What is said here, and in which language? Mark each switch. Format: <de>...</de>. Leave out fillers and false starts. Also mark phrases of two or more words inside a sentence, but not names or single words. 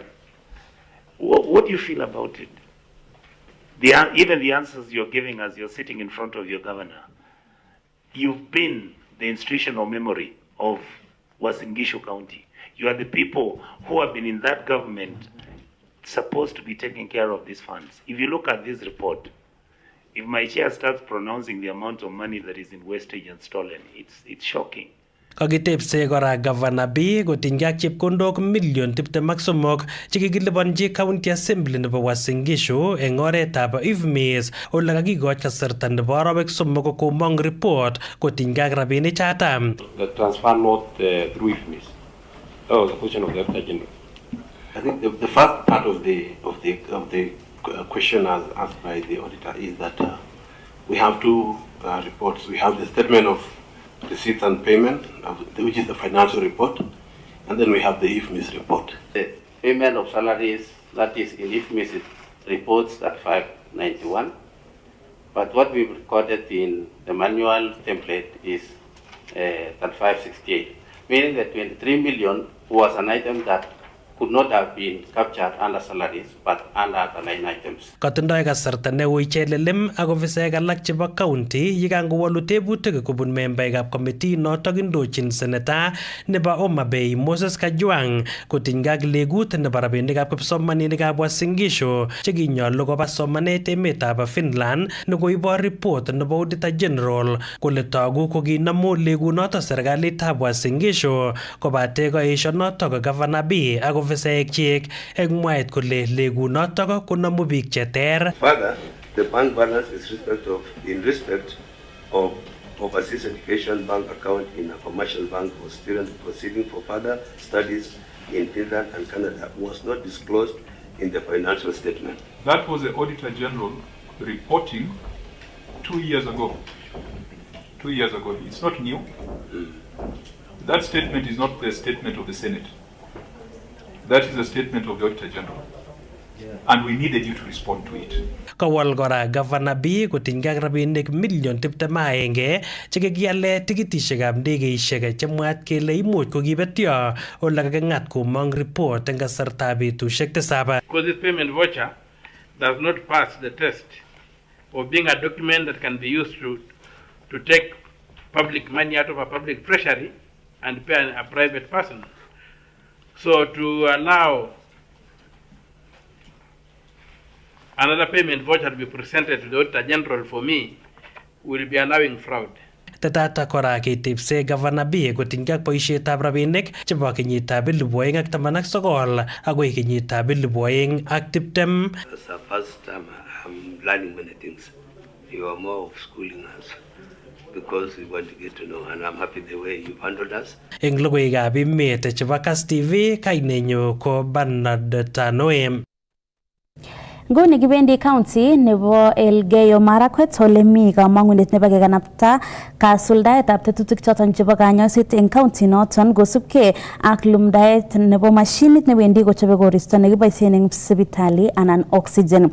<en>What do you feel about it? Even the answers you're giving as you're sitting in front of your governor, you've been the institutional memory of Uasin Gishu County. You are the people who have been in that government supposed to be taking care of these funds. If you look at this report, if my chair starts pronouncing the amount of money that is in wastage and stolen, it's shocking.</en> <kln>Kakitepse kora Governor B kotinygei ak chepkondok million 23 chekikilipanji County Assembly nebo Uasin Gishu eng oretab IFMIS ole kakikoch kasarta nebo arawek 3 komong report kotinygei ak rabinik chata.</kln> <en>The transfer not through IFMIS. That was a question of the Auditor General. I think the first part of the question as asked by the auditor is that we have two reports. We have the statement of receipts and payment, which is the financial report, and then we have the IFMIS report. The payment of salaries, that is in IFMIS reports at 591, but what we recorded in the manual template is at 568, meaning that 23 million was an item that could not have been captured under salaries but under other line items.</en> <kln>Katindoi kasarta neo ichelelim ak ofisaek alak chebo county yekangowolu tebutik kobun membaekab committee notok indochin seneta nebo Homa Bay Moses Kajwang kotinygei ak legut nebo rabinikab kipsomaninikab Uasin Gishu chekinyolu koba somanet emetab Finland nekoibor report nebo Auditor General kole togu kokinamu legunotok serikalitab Uasin Gishu kobate koesho notok Governor B ak ofisaek chik eng mwaet kole legunotok konamu biik cheter.</kln> <en>Further, the bank balance is in respect of overseas education bank account in a commercial bank for students proceeding for further studies in Finland and Canada was not disclosed in the financial statement. That was the Auditor General reporting 2 years ago. 2 years ago. It's not new. That statement is not the statement of the Senate. That is a statement of the Auditor General. And we needed you to respond to it.</en> <kln>Kawal kora Governor B kotinygei ak rabinik million 21 chekikiale tikitishekab ndegeishek chemwaat kele imuch kokibetyo ole kaking'at komong report eng kasartab betusiek 7.</kln> <en>Because this payment voucher does not pass the test of being a document that can be used to take public money out of a public treasury and pay a private person. So to allow another payment voucher to be presented to the Auditor General for me will be allowing fraud.</en> <kln>Tetata kora ketepse Governor B kotinygei ak boisietab rabinik chebo kenyitab 2019 agoi kenyitab 2020.</kln> <en>It's the first time I'm learning many things. You are more of schooling us because we want to get to know, and I'm happy the way you handled us.</en> <kln>Eng logoiwekab emet chebo Kass Tv, kainenyu ko Bernard Tanoem. Nguni kibendi county nebo Elgeyo Marakwet ole mi kamang'unet nebo kekanapta kasuldaetab tetutik choton chebo kanyoiset eng county noton kosubkei ak lumdaet nebo mashinit newendi kochobe koristo nekiboisien eng sipitali anan oxygen.</kln>